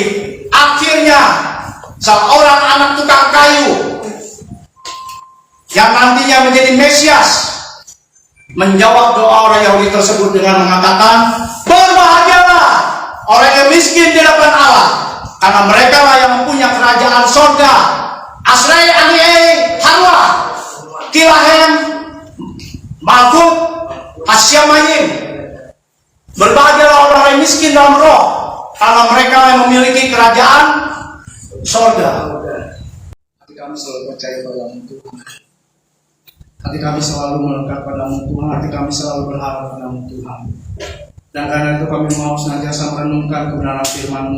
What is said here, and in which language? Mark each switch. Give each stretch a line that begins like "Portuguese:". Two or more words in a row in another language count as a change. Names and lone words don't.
Indonesian: Akhirnya seorang anak tukang kayu yang nantinya menjadi Mesias menjawab doa orang Yahudi tersebut dengan mengatakan, "Berbahagialah orang yang miskin di hadapan Allah, karena mereka lah yang mempunyai kerajaan sorga.
Hebrew: אשרי עניי הרוח כי להם מלכות השמים."
Indonesian: Berbahagialah orang yang miskin dalam roh, karena mereka yang memiliki kerajaan sorga. Hati kami selalu percaya padamu Tuhan. Hati kami selalu melekat padamu Tuhan. Hati kami selalu berharap padamu Tuhan. Dan karena itu kami mau senantiasa merenungkan kebenaran firman-Mu.